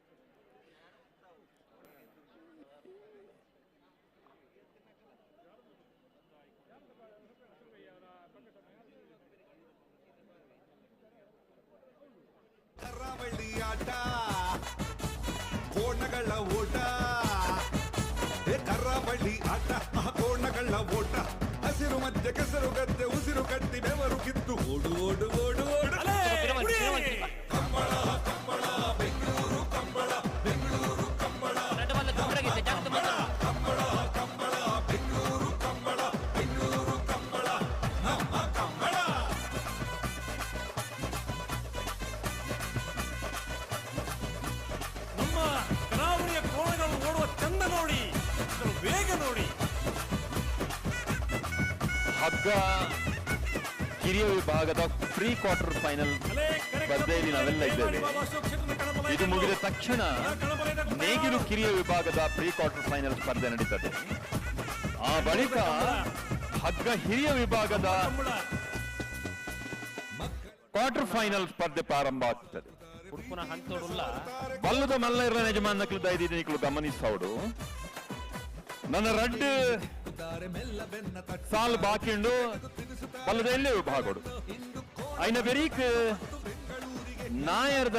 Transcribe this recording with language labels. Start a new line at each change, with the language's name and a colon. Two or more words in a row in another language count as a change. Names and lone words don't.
Kannada: ಕರಾವಳಿ ಆಟ ಕೋಣಗಳ ಓಟ ಕರಾವಳಿ ಆಟ ಕೋಣಗಳ ಓಟ ಹಸಿರು ಮಧ್ಯೆ ಕೆಸರು ಗದ್ದೆ ಉಸಿರು ಕಟ್ಟಿ ಬೆವರು ಕಿತ್ತು ಓಡು ಓಡು ಓಡು ಓಡು ಕಂಬಳ ಕಂಬಳ ಬೆಂಗಳೂರು ಕಂಬಳ ಬೆಂಗಳೂರು ಕಂಬಳ ಕಂಬಳ ಕಂಬಳ ಬೆಂಗಳೂರು ಕಂಬಳ ಬೆಂಗಳೂರು ಕಂಬಳ ನಮ್ಮ ಕಂಬಳ. ನಮ್ಮ ಕರಾವಳಿಯ ಕೋಣಗಳು ಓಡುವ ಚಂದ ನೋಡಿ, ವೇಗ ನೋಡಿ. ಹಗ್ಗ ಕಿರಿಯ ವಿಭಾಗದ
English: pre quarter final
Kannada: ಸ್ಪರ್ಧೆಯಲ್ಲಿ ನಾವೆಲ್ಲ ಇದ್ದೇವೆ. ಇದು ಮುಗಿದ ತಕ್ಷಣ ನೇಗಿಲು ಕಿರಿಯ ವಿಭಾಗದ
English: pre quarter final
Kannada: ಸ್ಪರ್ಧೆ ನಡೀತದೆ. ಆ ಬಳಿಕ ಹಗ್ಗ ಹಿರಿಯ ವಿಭಾಗದ
English: quarter final
Kannada: ಸ್ಪರ್ಧೆ ಪ್ರಾರಂಭ ಆಗ್ತದೆ.
Tulu: ಬಲ್ಲದ ಮಲ್ಲ ಇರೋ ಯಜಮಾನಕ್ಲು ದಯದಿದ್ದು ಗಮನಿಸೋಡು ನನ್ನ ರಡ್ಡು ಸಾಲು ಬಾಕಿಂಡು ಬಲ್ಲದ ಎಲ್ಲೆ ವಿಭಾಗಡು ಐನ ಬೆರೀಕ್ ನಾಯರ್ದ